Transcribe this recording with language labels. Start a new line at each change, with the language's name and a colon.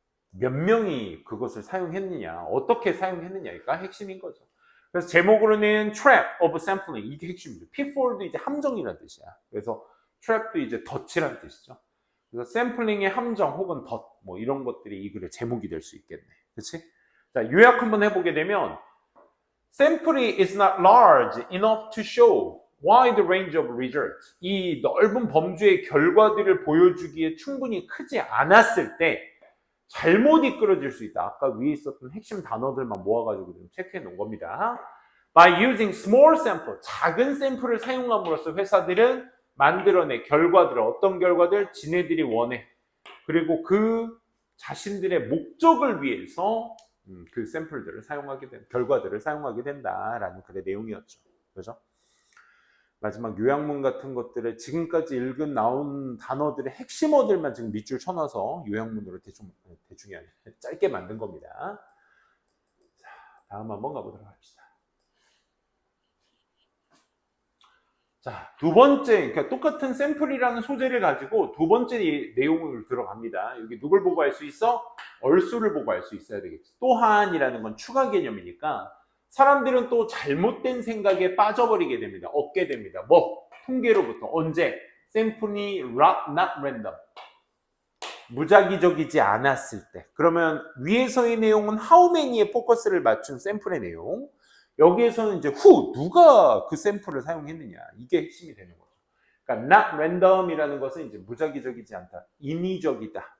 Korean: 몇 명이 그것을 사용했느냐 어떻게 사용했느냐가 핵심인 거죠. 그래서 제목으로는 trap of sampling 이게 핵심입니다. pitfall도 이제 함정이라는 뜻이야. 그래서 trap도 이제 덫이라는 뜻이죠. 그래서 샘플링의 함정 혹은 덫 뭐 이런 것들이 이 글의 제목이 될 수 있겠네. 그렇지? 자, 요약 한번 해보게 되면
English: sampling is not large enough to show wide range of results.
Korean: 이 넓은 범주의 결과들을 보여주기에 충분히 크지 않았을 때 잘못 이끌어질 수 있다. 아까 위에 있었던 핵심 단어들만 모아가지고 좀 체크해 놓은 겁니다.
English: By using small sample,
Korean: 작은 샘플을 사용함으로써 회사들은 만들어내 결과들을, 어떤 결과들? 지네들이 원해. 그리고 그 자신들의 목적을 위해서 그 샘플들을 사용하게 된, 결과들을 사용하게 된다라는 글의 내용이었죠. 그죠? 마지막 요약문 같은 것들을 지금까지 읽은 나온 단어들의 핵심어들만 지금 밑줄 쳐놔서 요약문으로 대충이 아니라 짧게 만든 겁니다. 자, 다음 한번 가보도록 합시다. 자, 두 번째, 그러니까 똑같은 샘플이라는 소재를 가지고 두 번째 내용을 들어갑니다. 여기 누굴 보고 할 수 있어? 얼수를 보고 할 수 있어야 되겠지. 또한이라는 건 추가 개념이니까 사람들은 또 잘못된 생각에 빠져버리게 됩니다. 얻게 됩니다. 뭐? 통계로부터. 언제? 샘플이
English: not random.
Korean: 무작위적이지 않았을 때. 그러면 위에서의 내용은 how many에 포커스를 맞춘 샘플의 내용. 여기에서는 이제 who, 누가 그 샘플을 사용했느냐. 이게 핵심이 되는 거죠. 그러니까 not random이라는 것은 이제 무작위적이지 않다. 인위적이다.